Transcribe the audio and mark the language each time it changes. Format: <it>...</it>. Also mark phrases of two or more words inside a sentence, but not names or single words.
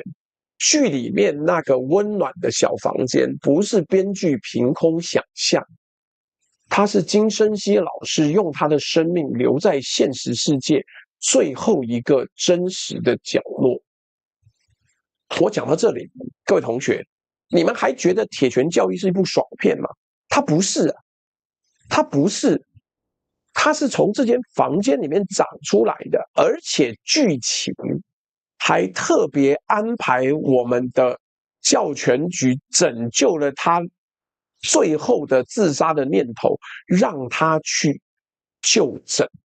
<zh>劇裡面那個溫暖的小房間，不是編劇憑空想象，他是金生熙老師用他的生命留在現實世界最後一個真實的角落。我講到這裡，各位同學，你們還覺得鐵拳教育是一部爽片嗎？它不是啊，它不是，它是從這間房間裡面長出來的，而且劇情還特別安排我們的教權局拯救了他最後的自殺的念頭，讓他去就診。</zh>